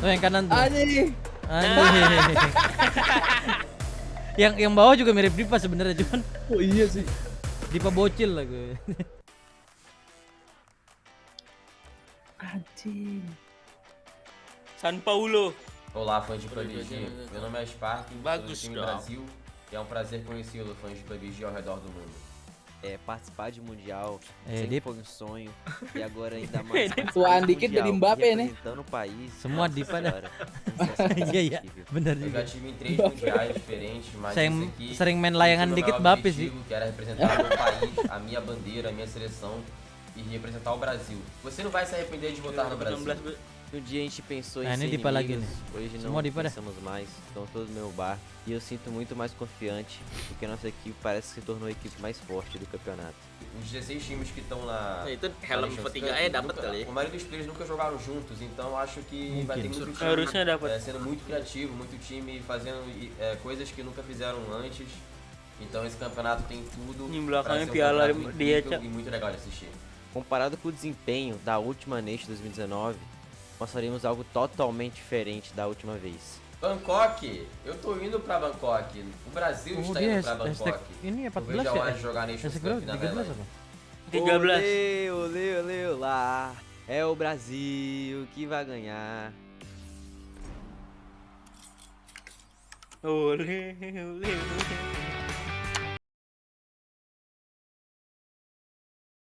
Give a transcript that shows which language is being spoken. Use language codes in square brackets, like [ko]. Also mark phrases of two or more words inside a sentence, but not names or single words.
[id] Oh yang kanan tuh. Anjing. Anjing. yang bawah juga mirip Dipa sebenarnya cuman. Oh iya sih. Dipa bocil lah gue. Anjing. San Paulo. [pt] Olá, fãs de PUBG. Meu nome é Spark, sou do [id] Bagus, time dong. [pt] Brasil e é um prazer conhecê-lo, fãs de PUBG ao redor do mundo. Participar de mundial É, sempre foi um sonho e agora ainda mais [id] Tuaan dikit jadi Mbappe nih. [pt] representando o país. [id] Semua Dipa dah. [pt] Cara, [id] Iya, benar [pt] Eu [id] juga. [pt] já tive em 3 mundiais diferentes, mas esse aqui [id] Sering main layangan [pt] esse é o meu [id] dikit [pt] maior [id] Mbappe sih. [pt] objetivo, que era representar o meu país, a minha bandeira, a minha seleção e representar o Brasil. Você não vai se arrepender de votar no Brasil. Um dia a gente pensou em [id] Ah, ini [pt] ser [id] Dipa lagi [pt] inimigos, [id] nih. [pt] hoje [id] Semua [pt] não [id] Dipa dah. [pt] pensamos mais, estão todos no meu bar e eu sinto muito mais confiante porque nossa equipe parece que se tornou a equipe mais forte do campeonato. Os 16 times que estão na. [id] Itu helm [pt] na [id] ketiga dapat [pt] nunca- [id] kali. [pt] A maioria dos players nunca jogaram juntos, então acho que vai ter muito time [id] Harusnya dapat. [pt] sendo muito criativo, muito time fazendo coisas que nunca fizeram antes. Então esse campeonato tem tudo Em pra [id] belakangnya [pt] ser um [id] piala [pt] campeonato [id] dia, [pt] incrível [id] Cak. [pt] e muito legal de assistir. Comparado com o desempenho da última Nation 2019, nós faríamos algo totalmente diferente da última vez. Bangkok, eu tô indo pra Bangkok. O Brasil [id] Oh, [pt] está [id] dia [pt] indo pra [id] hashtag [pt] Bangkok. [id] ini [pt] Eu [id] 14 [pt] vejo a hora [id] ya? [pt] de jogar Nations [id] Hashtag [pt] Cup [id] berapa? [pt] na [id] 13 [pt] Tailândia. [id] apa? 13. [pt] Olê, olê, olê, olá. É o Brasil que vai ganhar. [id] Oleh, oleh, oleh.